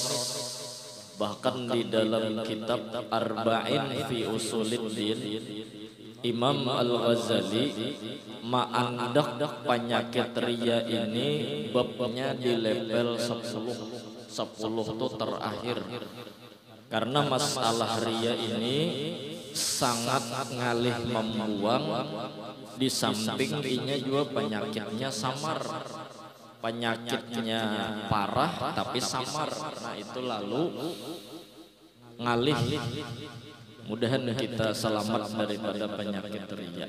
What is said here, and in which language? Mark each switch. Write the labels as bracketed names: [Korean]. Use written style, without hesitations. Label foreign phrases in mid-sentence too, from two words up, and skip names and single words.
[Indonesian] Bahkan di dalam kitab Arba'in fi Usuluddin, Imam Al-Ghazali ma'andak penyakit riya ini babnya di level 10 itu terakhir. [Banjar] Karena masalah riya ini sangat ngalih membuang, di samping inya juga penyakitnya samar. Penyakitnya parah tapi samar. Nah itu lalu ngalih. [Indonesian] Mudahan kita selamat daripada penyakit riya.